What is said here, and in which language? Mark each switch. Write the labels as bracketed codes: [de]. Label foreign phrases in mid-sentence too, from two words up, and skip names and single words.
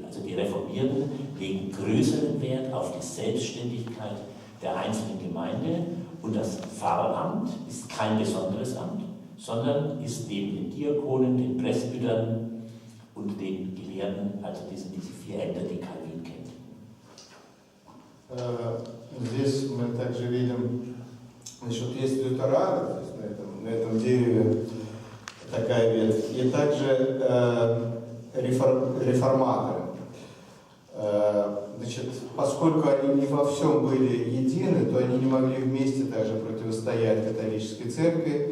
[de] Also die Reformierten legen größeren Wert auf die Selbstständigkeit der einzelnen Gemeinde und das Pfarramt ist kein besonderes Amt, sondern ist neben den Diakonen, den Presbytern und den Gelehrten, also diese 4 Ämter, die Calvin kennt. [ru] Здесь мы также видим, значит, есть лютераны, то есть на этом дереве такая ветвь, и также реформаторы. Значит, поскольку они не во всем были едины, то они не могли вместе также противостоять католической церкви.